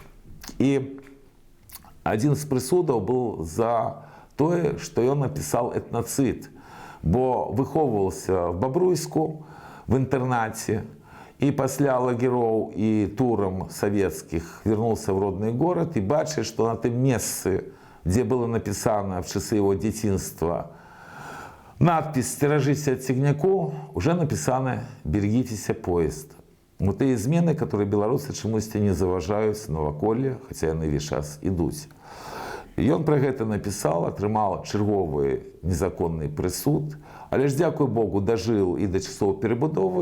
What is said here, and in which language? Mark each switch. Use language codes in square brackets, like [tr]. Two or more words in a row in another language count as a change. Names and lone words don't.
[be] І адзін з прысудаў быў за тое, што ён напісаў этнацыд, бо выхоўваўся в Бабруйску в інтэрнаце, і пасля лагероў і турам савецкіх вярнуўся ў родны горад і бачыць, што на тым месцы, дзе было напісана в [ru] часы его [be] дзяцінства надпіс «Сцеражыся ад цягняку», уже напісана [ru] «Берегіцеся поезд». [be] Вот тыя змены, которые беларусы чамусьці не заўважаюць наваколле, хаця яны ўвесь час ідуць. Ён пра гэта напісаў, атрымаў чарговы незаконны прысуд, але ж, дзякуй Богу, дажыў і да часоў перабудовы.